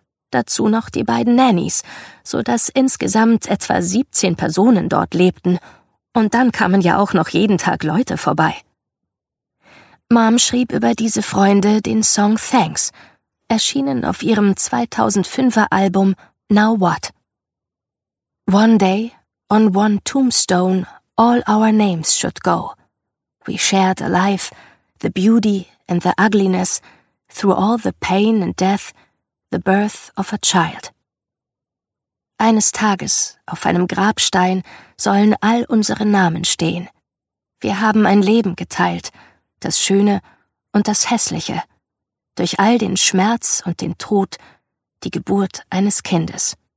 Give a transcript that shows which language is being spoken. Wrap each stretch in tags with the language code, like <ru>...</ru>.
<de>Dazu noch die beiden Nannies, sodass insgesamt etwa 17 Personen dort lebten. Und dann kamen ja auch noch jeden Tag Leute vorbei. Mom schrieb über diese Freunde den Song Thanks, erschienen auf ihrem 2005er Album Now What?</de> <en>One day, on one tombstone, all our names should go. We shared a life, the beauty and the ugliness, through all the pain and death, the birth of a child.</en> <de>Eines Tages, auf einem Grabstein, sollen all unsere Namen stehen. Wir haben ein Leben geteilt, das Schöne und das Hässliche, durch all den Schmerz und den Tod, die Geburt eines Kindes.</de>